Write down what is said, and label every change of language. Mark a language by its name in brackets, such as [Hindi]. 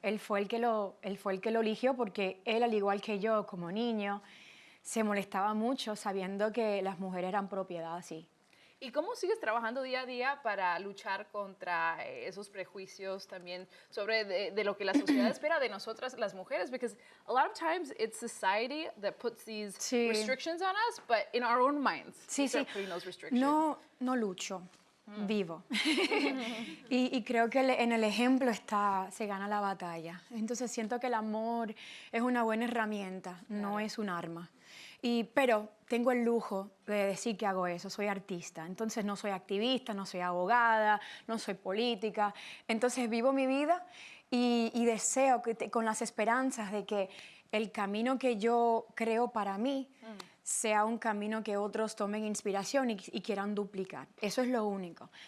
[Spanish] Él fue el que lo eligió porque él, al igual que yo, como niño, se molestaba mucho sabiendo que las mujeres eran propiedad, sí. ¿Y cómo sigues trabajando día a día para luchar contra esos prejuicios también sobre de lo que la sociedad espera de nosotras las mujeres? [English] Because a lot of times it's society that puts these restrictions on us, but in our own minds we start putting those restrictions. [Spanish] No lucho, vivo. y creo que en el ejemplo se gana la batalla. Entonces siento que el amor es una buena herramienta, no es un arma. Pero tengo el lujo de decir que hago eso, soy artista, entonces no soy activista, no soy abogada, no soy política, entonces vivo mi vida y deseo con las esperanzas de que el camino que yo creo para mí sea un camino que otros tomen inspiración y quieran duplicar. Eso es lo único.